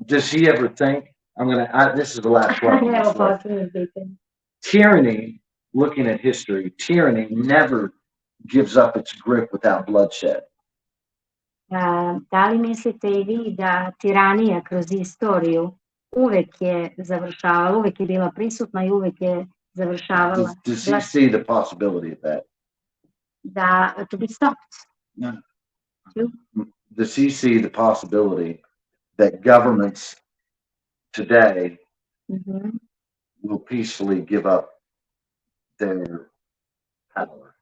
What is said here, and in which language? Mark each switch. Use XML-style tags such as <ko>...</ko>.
<en>Does he ever think, this is the last question. Tyranny, looking at history, tyranny never gives up its grip without bloodshed.</en> <sr>Da li mislite i vi da tiranija kroz istoriju uvek je završavala, uvek je bila prisutna i uvek je završavala?</sr> <en>Does he see the possibility of that? To be stopped. No. Does he see the possibility that governments today will peacefully give up their power?</en>